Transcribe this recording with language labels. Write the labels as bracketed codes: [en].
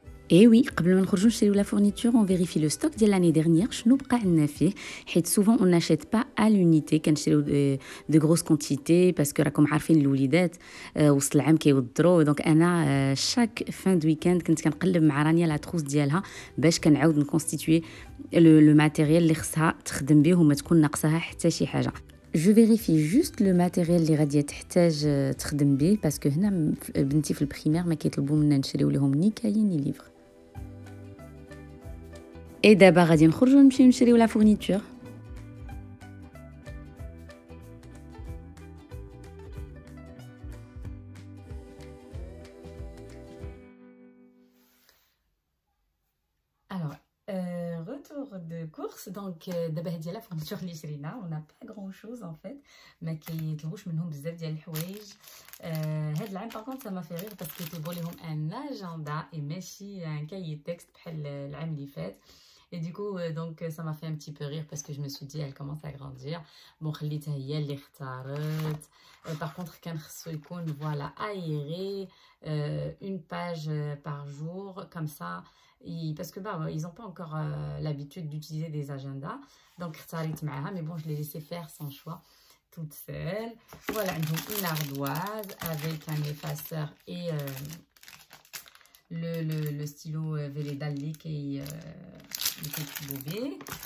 [fr] Et oui, [ar] قبل ما نخرجوا نشريو [fr] la fourniture, on vérifie le stock ديال l'année dernière شنو بقى عندنا فيه حيت souvent on n'achète pas à l'unité كنشريو de grosses quantités parce que [ar] راكم عارفين الوليدات وسط العام كيوضروا. دونك انا [fr] chaque fin de week-end [ar] كنت كنقلب مع رانيا لا تروس ديالها باش كنعاود نكونستيتوي لو ماتيريال اللي خصها تخدم به وما تكون ناقصها حتى شي حاجه. جو فيريفي جوست لو ماتيريال اللي غادي تحتاج تخدم به باسكو هنا بنتي في البريمير ما كيطلبوا منا نشريو لهم ني كاين ني ليفر. [fr] Et d'abord, [ar] غادي نخرجوا نمشيو نشريو لا فورنيتور. [fr] Alors, retour de course. [ar] Donc دابا هادي لا فورنيتور اللي شرينا. [fr] On n'a pas grand chose en fait. [ar] ما كيطلبوش منهم بزاف ديال الحوايج. [fr] هاد العام par contre ça m'a fait rire parce [ar] كيطلبوا لهم [fr] un agenda et ماشي un cahier de texte [ar] بحال العام اللي فات. [fr] Et du coup, donc ça m'a fait un petit peu rire parce que je me suis dit, elle commence à grandir. [ar] Bon, خليتها هي اللي اختارت. [fr] Par contre, [ar] كان خصو يكون [fr] voilà aéré, une page par jour, comme ça. Parce que bah, ils n'ont pas encore l'habitude d'utiliser des agendas. Donc, [ar] اختاريت معاها, [fr] mais bon, je l'ai laissé faire sans choix, toute seule. Voilà, donc une ardoise avec un effaceur et le stylo Velleda qui le petit bébé.